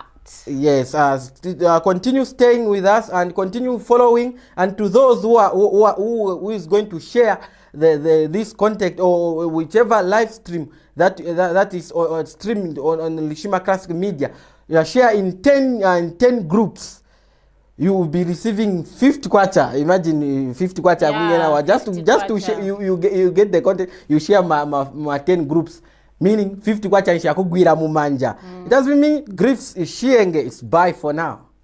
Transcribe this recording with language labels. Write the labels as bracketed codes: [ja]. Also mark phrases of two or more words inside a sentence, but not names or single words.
[en] Yes, continue staying with us and continue following, and to those who is going to share this content or whichever live stream that is streamed on Lushima Classic Media, share in 10 groups. You will be receiving 50 kwacha. Imagine 50 kwacha. Yeah, just to share, you get the content. You share my 10 groups, meaning 50 kwacha [ny] nshakugwira mumanja. [en] It doesn't mean Griffs is sharing. It's bye for now.